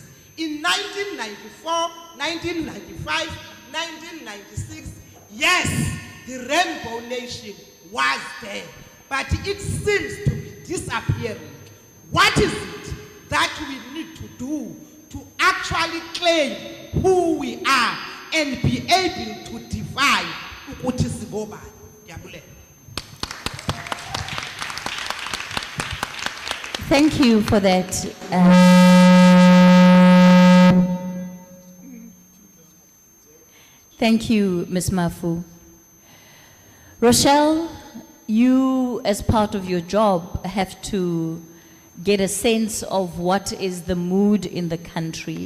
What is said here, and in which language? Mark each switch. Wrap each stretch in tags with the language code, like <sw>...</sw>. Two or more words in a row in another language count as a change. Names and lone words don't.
<en>In 1994, 1995, 1996, yes, the Rainbow Nation was there, but it seems to be disappearing. What is it that we need to do to actually claim who we are and be able to divide</en> <nd>ukuthi sibobani? Ngiyabuleka.</nd> <en>Thank you for that. Thank you, Ms. Mafu. Rochelle, you, as part of your job, have to get a sense of what is the mood in the country.</en>